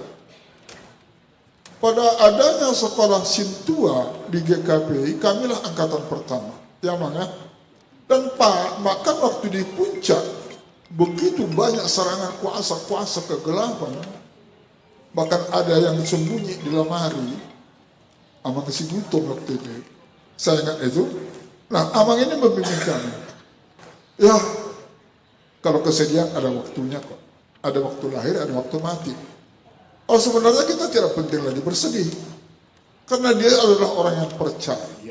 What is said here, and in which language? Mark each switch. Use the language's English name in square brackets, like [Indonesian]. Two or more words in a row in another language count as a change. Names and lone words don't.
[Indonesian] Pada adanya sekolah Sintua di GKPI, kamilah angkatan pertama. Ya, Mang ya. Dan Pak, maka waktu di puncak, begitu banyak serangan kuasa-kuasa kegelapan, bahkan ada yang sembunyi di lemari. Amang si Gutom waktu itu. Saya ingat itu. Nah, Amang ini membimbing kami. Ya, kalau kesedihan ada waktunya kok. Ada waktu lahir, ada waktu mati. Oh, sebenarnya kita tidak penting lagi bersedih. Karena dia adalah orang yang percaya.